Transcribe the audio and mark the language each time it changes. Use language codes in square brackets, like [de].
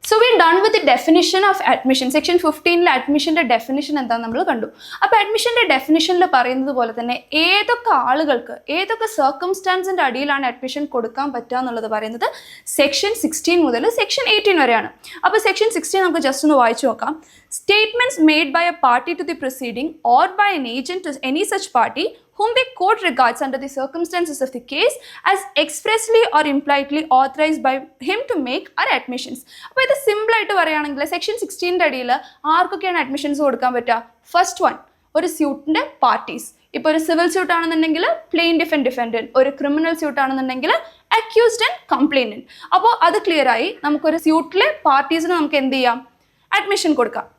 [en] So we done with the definition of admission. [ml] Section 15 അഡ്മിഷൻ്റെ definition എന്താണെന്ന് നമ്മൾ കണ്ടു. അപ്പോൾ അഡ്മിഷൻ്റെ ഡെഫിനിഷനിൽ പറയുന്നത് പോലെ തന്നെ ഏതൊക്കെ ആളുകൾക്ക് ഏതൊക്കെ സർക്കംസ്റ്റാൻസിൻ്റെ അടിയിലാണ് അഡ്മിഷൻ കൊടുക്കാൻ പറ്റുക എന്നുള്ളത് പറയുന്നത് സെക്ഷൻ 16 മുതൽ സെക്ഷൻ 18 വരെയാണ്. അപ്പോൾ സെക്ഷൻ 16 നമുക്ക് ജസ്റ്റ് ഒന്ന് വായിച്ചു നോക്കാം. [en] Statements made by a party to the proceeding or by an agent to any such party whom the court regards under the circumstances of the case as expressly or impliedly authorized by him to make are admissions. [ml] അപ്പോൾ ഇത് simple ആയിട്ട് പറയുകയാണെങ്കിൽ section 16 അടിയിൽ ആർക്കൊക്കെയാണ് admissions കൊടുക്കാൻ പറ്റുക? First one, ഒരു സ്യൂട്ടിൻ്റെ parties. ഇപ്പോൾ ഒരു സിവിൽ സ്യൂട്ട് ആണെന്നുണ്ടെങ്കിൽ പ്ലെയിൻറ്റിഫ് ആൻഡ് ഡിഫെൻഡൻറ്റ്, ഒരു ക്രിമിനൽ സ്യൂട്ട് ആണെന്നുണ്ടെങ്കിൽ അക്യൂസ്ഡ് ആൻഡ് കംപ്ലൈനൻറ്റ്. അപ്പോൾ അത് ക്ലിയർ ആയി. നമുക്കൊരു സ്യൂട്ടിലെ പാർട്ടീസിന് നമുക്ക് എന്ത് ചെയ്യാം? അഡ്മിഷൻ കൊടുക്കാം.